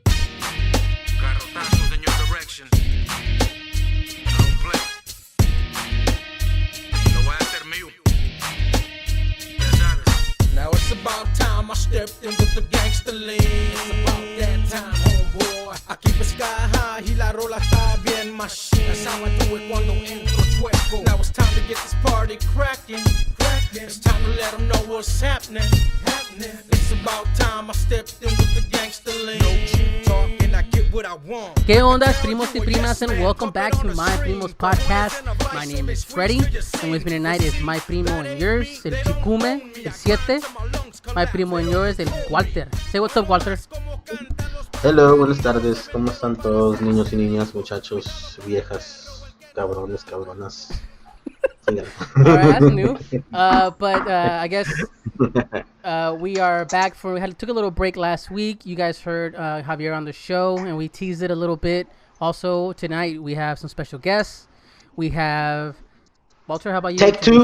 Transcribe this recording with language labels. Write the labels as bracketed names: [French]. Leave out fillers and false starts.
[English] Garrotazos in your direction. Don't play. [Spanish] Lo voy a hacer mío. Ya sabes. [English] Now it's about time I stepped in with the gangster lean. It's about that time, homeboy. [Spanish] Aquí pues [English] sky high [Spanish] y la rola está bien machine. [English] That's how I do it [Spanish] cuando entro chueco. [English] Now it's time to get this party cracking. It's time to let them know what's happening. It's about time I stepped in with the gangster lean. No cheap talk and I get what I want. [Spanish] ¿Qué onda, primos y primas, [English] and welcome back to My Primos podcast. My name is Freddy, and with me tonight is my primo and yours, el Chicume, el 7. My primo and yours, el Walter. Say what's up, Walter. [Spanish] hello, buenas tardes, ¿cómo están todos, niños y niñas, muchachos, viejas, cabrones, cabronas? Síganme. [English] Alright, that's new. But I guess we are back took a little break last week. You guys heard Javier on the show, and we teased it a little bit. Also, tonight we have some special guests. We have Walter. How about you? Take introduce